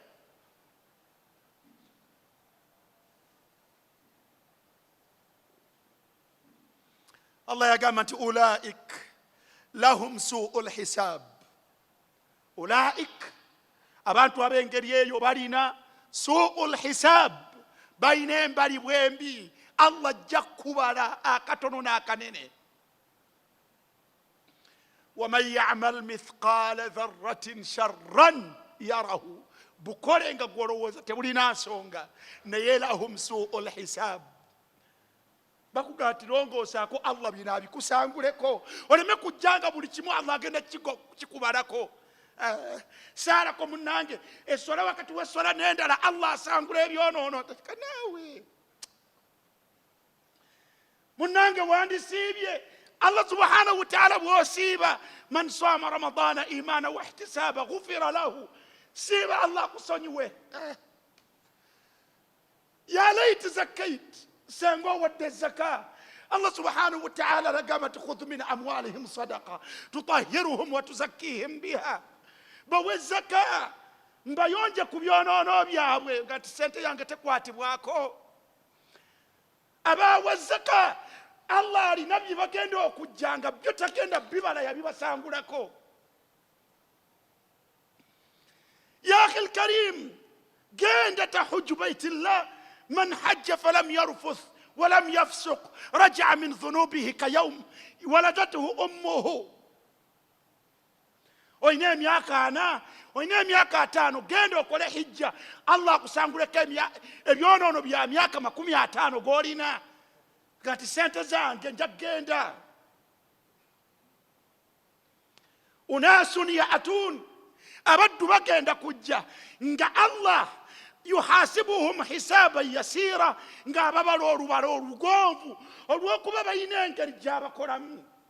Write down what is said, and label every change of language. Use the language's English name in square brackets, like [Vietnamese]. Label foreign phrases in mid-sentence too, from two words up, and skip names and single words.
[Ganda] Allah yagamba nti [Arabic] أولئك لهم سوء الحساب. [Ganda] Ulaik, abantu ab'engeri eyo balina [Arabic] سوء الحساب, [Ganda] balina embali bwembi. Allah ajja kubala akatono n'akanene. [Arabic] وَمَنْ يَعْمَلْ مِثْقَالَ ذَرَّةٍ شَرًّا يَرَهُ. [Ganda] Bukole nga gwolowooza tebulina nsonga, naye [Arabic] لهم سوء الحساب. [Ganda] Bakugamba nti longoosaako Allah bino abikusanguleko, oleme kujjanga buli kimu Allah agenda kikubalako. Saalako munnange essola wakati w'essola n'endala Allah asangula ebyonoono. Naawe munnange wandisiibye. [Arabic] الله سبحانه وتعالى [Ganda] bw'osiiba, [Arabic] من صام رمضان إيمانا واحتسابا غفر له. [Ganda] Siiba Allah kusonyiwe. [Arabic] يا ليتني زكيت, [Ganda] senga owadde zaka. [Arabic] الله سبحانه وتعالى [Ganda] agamba nti [Arabic] خذ من أموالهم صدقة تطهرهم وتزكيهم بها. [Ganda] Bawe zaka mbayonje ku byonoono byabwe, nga sente yange tekwatibwako. Abawe zaka Allah alina bye bagenda okujjanga byo tagenda bibala yabibasangulako. [Arabic] يا أخي الكريم, [Ganda] genda [Arabic] تحج بيت الله. من حج فلم يرفث ولم يفسق رجع من ذنوبه كيوم ولدته أمه. [Ganda] Oyina emyaka 4, oyina emyaka 5, genda okole hijja, Allah akusanguleko ebyonoono bya myaka 50 g'olina. Gati sente zange nja kgenda. [Arabic] أناس يأتون, [Ganda] abaddu bagenda kujja nga Allah [Arabic] يحاسبهم حسابا يسيرا, [Ganda] nga ababala olubala olugonvu olw'okuba balina engeri gy'abakolamu.